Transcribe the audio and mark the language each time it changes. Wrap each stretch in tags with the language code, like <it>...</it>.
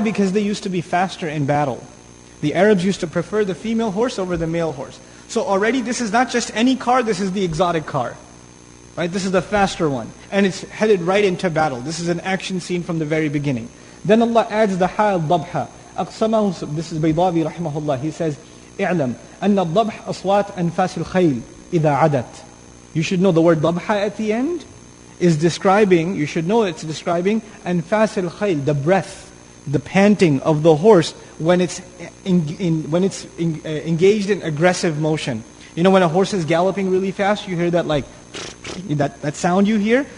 <en>Because they used to be faster in battle. The Arabs used to prefer the female horse over the male horse. So already this is not just any car, this is the exotic car. Right? This is the faster one. And it's headed right into battle. This is an action scene from the very beginning. Then Allah adds the ha'al dabha. أقسمه, this is Baydawi rahimahullah. He says,</en> <ar>اعلم أن الضبح أصوات أنفاس الخيل إذا عدت.</ar> <en>You should know the word dabha at the end is describing, you should know it's describing</en> <ar>أنفاس الخيل,</ar> <en>the breath, the panting of the horse when it's engaged in aggressive motion. You know when a horse is galloping really fast, you hear that like, that sound you hear?</en>